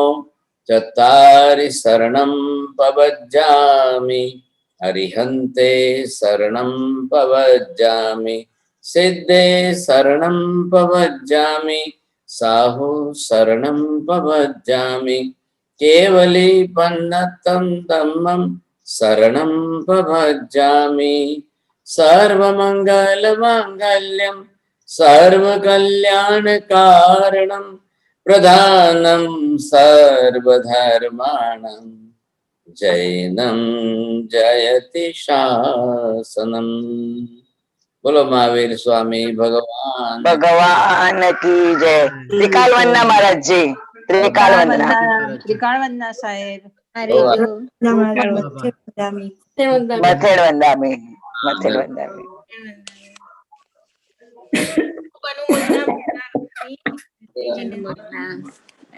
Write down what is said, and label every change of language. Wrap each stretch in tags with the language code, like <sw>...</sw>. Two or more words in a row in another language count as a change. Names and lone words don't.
<pra>ચત્તારિ શરણમ પવજ્જામિ અરિહંતે શરણમ પવજ્જામિ સિદ્ધે શરણમ પવજ્જામિ સાહુ શરણમ પવજ્જામિ કેવલે પન્નતમ ધમ્મમ શરણમ પવજ્જામિ.</pra> <sa>સર્વમંગલ માંગલ્યમ सर्व कल्याण कारणम प्रधानम सर्वधर्माणम जैनम जयति शासनम।</sa> <hi>बोलो महावीर स्वामी भगवान भगवान की जय। त्रिकाल वंदना महाराज जी, त्रिकाल वंदना।</hi> <gu>ત્રિકાળ વંદના સાહેબ.</gu> <pra>મથેડ વંદામી, મથેડ વંદામી.</pra> <hi>अनुमोदना</hi>